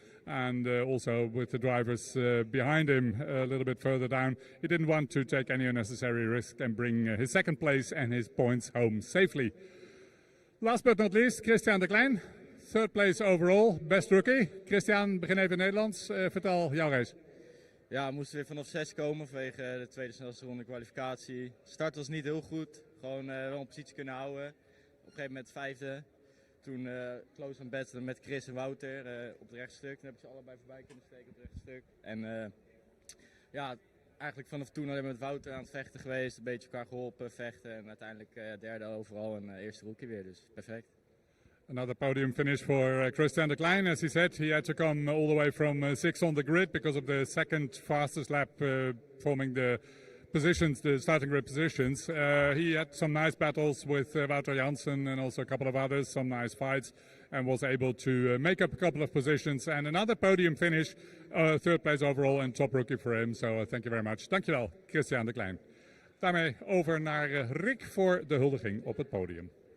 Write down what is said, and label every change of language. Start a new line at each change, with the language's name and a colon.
English: And also with the drivers behind him a little bit further down, he didn't want to take any unnecessary risk and bring his second place and his points home safely. Last but not least, Christian de Klein, third place overall, best rookie.
Dutch: Christian, begin even in Nederlands. Vertel jouw race. Ja, we moesten weer vanaf 6 komen vanwege de tweede snelste ronde kwalificatie. Start was niet heel goed, gewoon wel een positie kunnen houden. Op een gegeven moment vijfde. Toen close aan battelen met Chris en Wouter op het rechtstuk. Toen heb ik ze allebei voorbij kunnen steken op het rechtstuk. En ja, eigenlijk vanaf toen alleen met Wouter aan het vechten geweest. Een beetje elkaar geholpen, vechten. En uiteindelijk derde overal en eerste rookie weer, dus perfect.
English: Another podium finish for Christian de Klein. As he said, he had to come all the way from 6 on the grid because of the second fastest lap forming the positions, the starting grid positions. He had some nice battles with Wouter Jansen and also a couple of others, some nice fights, and was able to make up a couple of positions. And another podium finish, third place overall and top rookie for him. So thank you very much.
Dutch: Dankjewel,
English: Christian de Klein.
Dutch: Daarmee over naar Rick voor de huldiging op het podium.